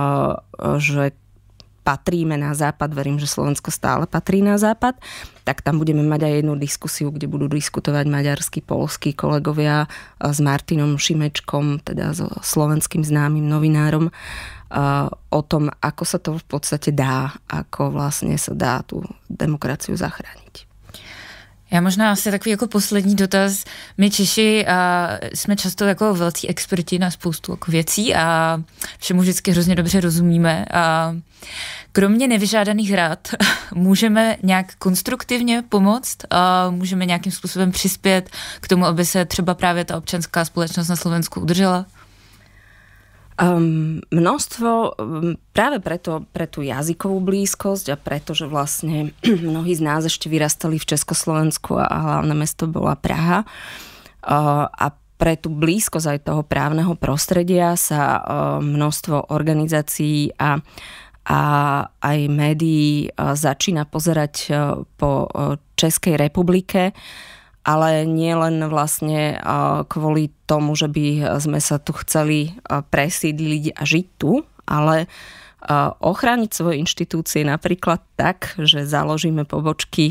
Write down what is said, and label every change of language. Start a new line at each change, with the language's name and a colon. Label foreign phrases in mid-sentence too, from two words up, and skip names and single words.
Slovak: že patríme na západ, verím, že Slovensko stále patrí na západ, tak tam budeme mať aj jednu diskusiu, kde budú diskutovať maďarskí, poľskí kolegovia s Martinom Šimečkom, teda so slovenským známym novinárom, o tom, ako sa to v podstate dá, ako vlastne sa dá tú demokraciu zachrániť.
Czech: Já možná asi takový jako poslední dotaz. My Češi jsme často jako velcí experti na spoustu jako věcí a všemu vždycky hrozně dobře rozumíme. A kromě nevyžádaných rad můžeme nějak konstruktivně pomoct a můžeme nějakým způsobem přispět k tomu, aby se třeba právě ta občanská společnost na Slovensku udržela?
Slovak: Množstvo, práve pre tú jazykovú blízkosť a preto, že vlastne mnohí z nás ešte vyrastali v Československu a hlavné mesto bola Praha a pre tú blízkosť aj toho právneho prostredia sa množstvo organizácií a a aj médií začína pozerať po Českej republike, ale nie len vlastne kvôli tomu, že by sme sa tu chceli presídliť a žiť tu, ale ochrániť svoje inštitúcie napríklad tak, že založíme pobočky.